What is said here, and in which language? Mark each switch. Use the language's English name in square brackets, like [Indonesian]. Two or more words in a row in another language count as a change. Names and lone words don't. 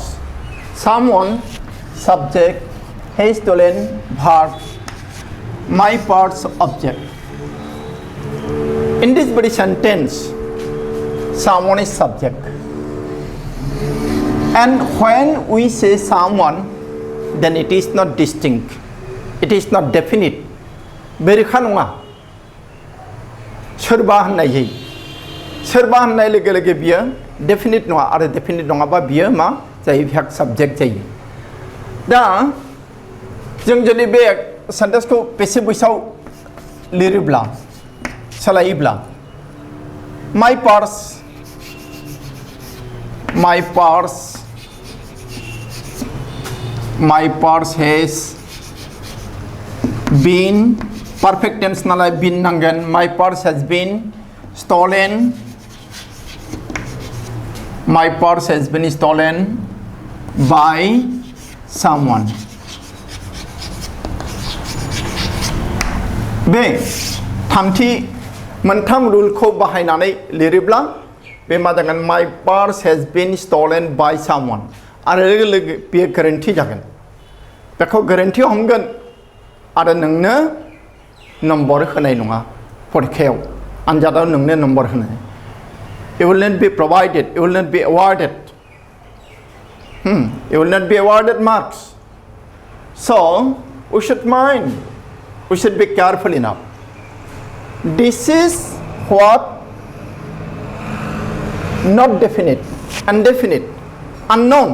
[English] Someone subject has stolen verb my purse object. In this very sentence someone is subject and when we say someone then it is not distinct, it is not definite. [Bodo] बेरेखा नङा सोरबा होननाय जायो सोरबा होननाय लोगो लोगो बियो डेफिनिट नङा आरो डेफिनिट नङाबा बियो मा जायो भेक साबजेक्ट जायो. दा जों जुदि बे सेन्टेन्सखौ पेसिभ भइसआव लिरोब्ला सोलायोब्ला [English] my purse has been perfect tense [Bodo] नालाय been नांगोन. [English] My purse has been stolen. My purse has been stolen by someone. [Bodo] बे थामथि मोनथाम रुलखौ बाहायनानै लिरोब्ला बे मा जागोन [English] my purse has been stolen by someone [Bodo] आरो लोगो लोगो बेयो गोरोन्थि जागोन. बेखौ गोरोन्थियाव हमगोन आरो नोंनो नम्बर होनाय नङा. फरिखायाव आनजादाव नोंनो नम्बर होनाय. [English] You will not be provided, you will not be awarded. You will not be awarded marks. So we should mind, we should be careful enough. This is what not definite, indefinite, unknown.